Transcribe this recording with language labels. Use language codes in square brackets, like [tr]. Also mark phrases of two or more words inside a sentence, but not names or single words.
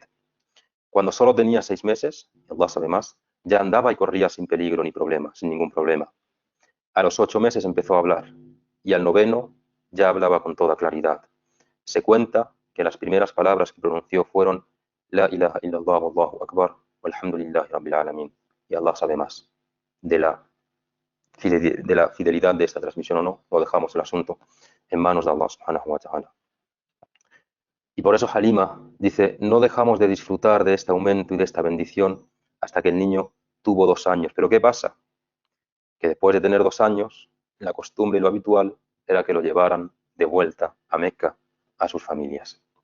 [es] Cuando solo tenía 6 meses, y Allah sabe más, ya andaba y corría sin peligro ni problema, sin ningún problema. A los 8 meses empezó a hablar, y al 9º ya hablaba con toda claridad. Se cuenta que las primeras palabras que pronunció fueron [ar] لا إله إلا الله والله أكبر والحمد لله رب العالمين. [es] Y Allah sabe más. De la fidelidad de esta transmisión o no, lo dejamos el asunto en manos de Allah [ar] سبحانه وتعالى. [es] Y por eso Halima dice, no dejamos de disfrutar de este aumento y de esta bendición hasta que el niño tuvo 2 años. Pero ¿qué pasa? Que después de tener 2 años, la costumbre y lo habitual era que lo llevaran de vuelta a Meca, a sus familias.